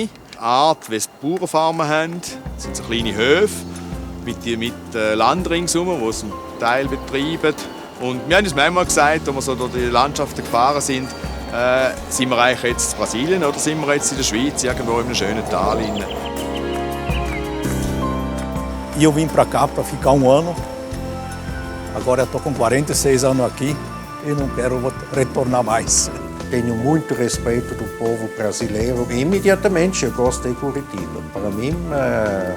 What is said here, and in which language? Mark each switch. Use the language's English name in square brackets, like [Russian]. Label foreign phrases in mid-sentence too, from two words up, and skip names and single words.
[German] Die Art, wie sie Bauernfarmen haben, sind so kleine Höfe mit Land ringsherum, die zum Teil betreiben. Und wir haben uns manchmal gesagt, als wir so durch die Landschaften gefahren sind, sind wir eigentlich jetzt in Brasilien oder sind wir jetzt in der Schweiz, irgendwo in einem schönen Tal. [Portuguese] E eu vim para cá para ficar um ano. Agora eu estou com 46 anos aqui e não quero retornar mais. Tenho muito respeito do povo brasileiro e imediatamente eu gostei de Curitiba.